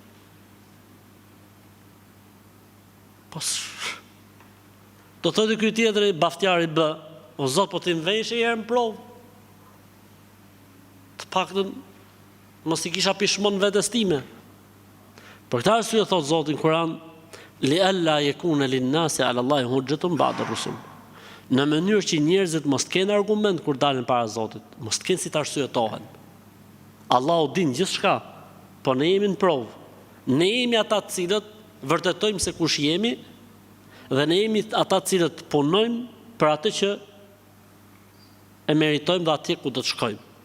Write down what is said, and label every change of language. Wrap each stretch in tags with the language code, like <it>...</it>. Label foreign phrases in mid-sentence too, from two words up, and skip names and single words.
<sq>Do të thojë ky tjetri baftjari B, o Zot, po ti më vënë herë në provë. Të paktën mos i kisha pishmon vetes time. Për këtë arsye thot Zoti në Kur'an,</sq> <ar>لئلا يكون للناس على الله حجة بعد الرسل.</ar> <sq>Në mënyrë që njerëzit mos të kenë argument kur dalin para Zotit, mos të kenë si të arsyetohen. Allahu din gjithçka, po ne jemi në provë. Ne jemi ata të cilët vërtetojmë se kush jemi, dhe ne jemi ata të cilët punojmë për atë që e meritojmë dhe atje ku do të shkojmë.</sq>